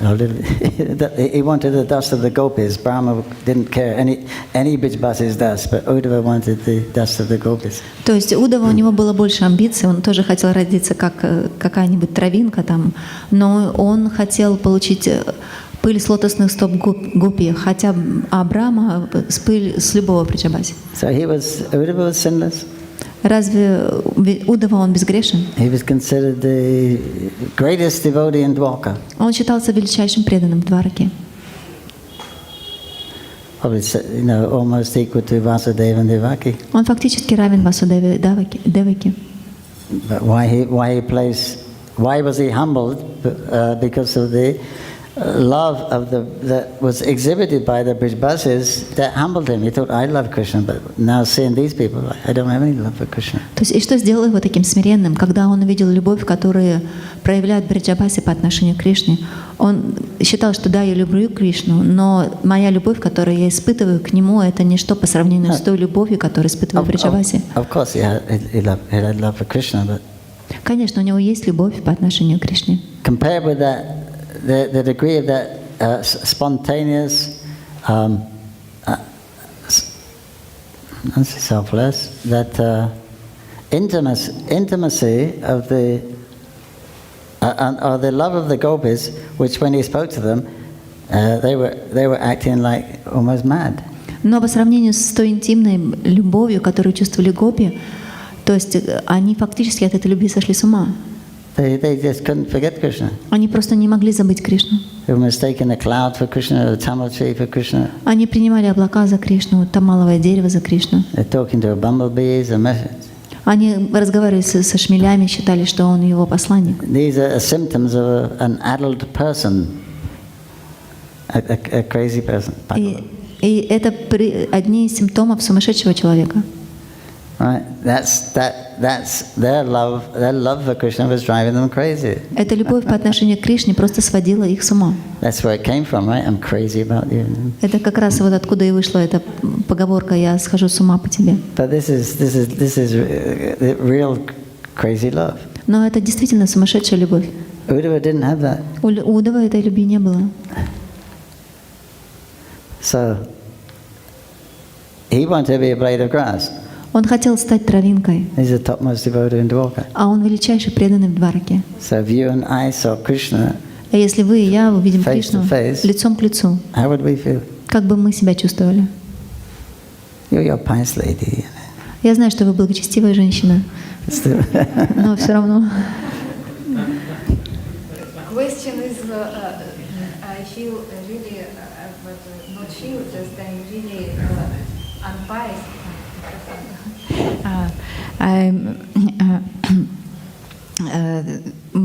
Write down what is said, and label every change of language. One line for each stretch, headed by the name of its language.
English: He wanted the dust of the gopis. Brahma didn't care any Bijbasis dust, but Uddhava wanted the dust of the gopis.
Russian: То есть Удава, у него было больше амбиций, он тоже хотел родиться как какая-нибудь травинка там, но он хотел получить пыль с лотосных стоп гопи, хотя Брахма пыль с любого Бриджабаси.
English: So Uddhava was sinless.
Russian: Разве Удава он безгрешен?
English: He was considered the greatest devotee in Dwarka.
Russian: Он считался величайшим преданным в Двараке.
English: Probably, almost equal to Vasudeva and Devaki.
Russian: Он фактически равен Васудеве и Деваки.
English: But why was he humbled? Because of the love that was exhibited by the Brijbasis that humbled him. He thought, I love Krishna, but now seeing these people, I don't have any love for Krishna.
Russian: То есть, и что сделало его таким смиренным, когда он увидел любовь, которую проявляют Бриджабаси по отношению к Кришне? Он считал, что да, я люблю Кришну, но моя любовь, которую я испытываю к нему, это ничто по сравнению с той любовью, которую испытывает Бриджабаси.
English: Of course, he had love for Krishna, but
Russian: конечно, у него есть любовь по отношению к Кришне.
English: Compared with that, the degree of that spontaneous, selfless, that intimacy of or the love of the gopis, which when he spoke to them, they were acting like almost mad.
Russian: Но по сравнению с той интимной любовью, которую чувствовали гопи, то есть они фактически от этой любви сошли с ума.
English: They just couldn't forget Krishna.
Russian: Они просто не могли забыть Кришну.
English: They were mistaking a cloud for Krishna, a tamil tree for Krishna.
Russian: Они принимали облака за Кришну, тамаловое дерево за Кришну.
English: They're talking to a bumblebee as a message.
Russian: Они разговаривали со шмелями, считали, что он его посланник.
English: These are symptoms of an adult person, a crazy person.
Russian: И это одни из симптомов сумасшедшего человека.
English: Right? That's their love. Their love for Krishna was driving them crazy.
Russian: Эта любовь по отношению к Кришне просто сводила их с ума.
English: That's where it came from, right? I'm crazy about you.
Russian: Это как раз вот откуда и вышла эта поговорка «я схожу с ума по тебе».
English: But this is real crazy love.
Russian: Но это действительно сумасшедшая любовь.
English: Uddhava didn't have that.
Russian: У Удава этой любви не было.
English: So he wanted to be a blade of grass.
Russian: Он хотел стать травинкой,
English: He's the topmost devotee in Dwarka.
Russian: а он величайший преданный в Двараке.
English: So if you and I saw Krishna,
Russian: А если вы и я увидим
English: Face to
Russian: Кришну
English: face.
Russian: лицом к лицу,
English: how would we feel?
Russian: как бы мы себя чувствовали?
English: You're a pious lady.
Russian: Я знаю, что вы благочестивая женщина,
English: Still.
Russian: но все равно.
English: Question is, I feel really, but not feel, just I'm really unbiased.